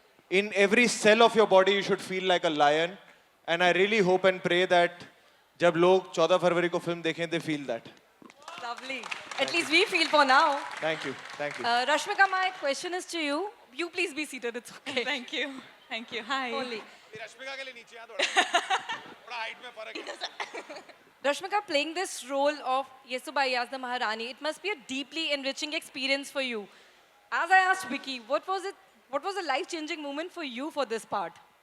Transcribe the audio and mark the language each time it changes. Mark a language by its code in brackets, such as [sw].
[en] In every cell of your body, you should feel like a lion. And I really hope and pray that [hi] जब लोग 14 फरवरी को film देखें, [en] they feel that. Lovely. At least we feel for now. Thank you. Thank you. Rashmika, my question is to you. You please be seated. It's okay. Thank you. Thank you. Hi. Only. [hi] Rashmika के लिए नीचे आ थोड़ा height में फर्क है [en] Rashmika, playing this role of Yesubai as the Maharani, it must be a deeply enriching experience for you. As I asked Vicky, what was it? What was a life-changing moment for you for this part?